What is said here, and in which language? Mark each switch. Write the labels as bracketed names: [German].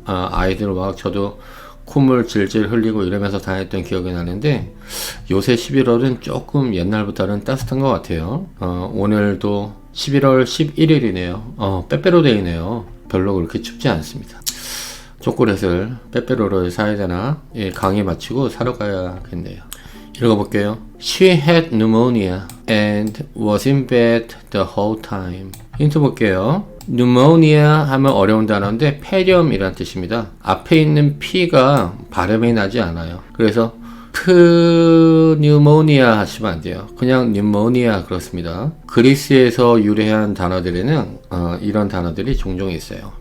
[Korean] 아이들 막 저도 콧물 질질 흘리고 이러면서 다녔던 기억이 나는데 요새 11월은 조금 옛날보다는 따뜻한 것 같아요. 오늘도 11월 11일이네요. 빼빼로데이네요. 별로 그렇게 춥지 않습니다. 초콜릿을 빼빼로를 사야 되나? 예, 강의 마치고 사러 가야겠네요. 읽어볼게요. [English] She had pneumonia and was in bed the whole time. [Korean] 힌트 볼게요. pneumonia 하면 어려운 단어인데 폐렴이란 뜻입니다. 앞에 있는 P가 발음이 나지 않아요. 그래서 pneumonia 하시면 안 돼요. 그냥 pneumonia 그렇습니다. 그리스에서 유래한 단어들에는 이런 단어들이 종종 있어요.